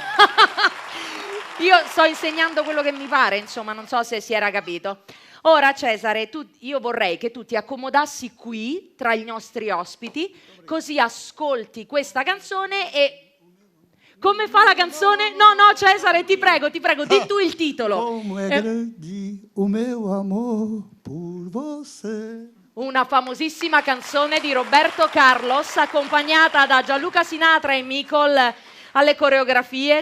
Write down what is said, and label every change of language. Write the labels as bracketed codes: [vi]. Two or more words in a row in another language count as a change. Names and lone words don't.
[it] Io sto insegnando quello che mi pare, insomma, non so se si era capito. Ora, Cesare, io vorrei che tu ti accomodassi qui, tra i nostri ospiti, così ascolti questa canzone e... Come fa la canzone? No, Cesare, ti prego, di tu il titolo. [pt] Como é grande o meu amor por você. [it] Una famosissima canzone di Roberto Carlos, accompagnata da Gianluca Sinatra e Micol alle coreografie.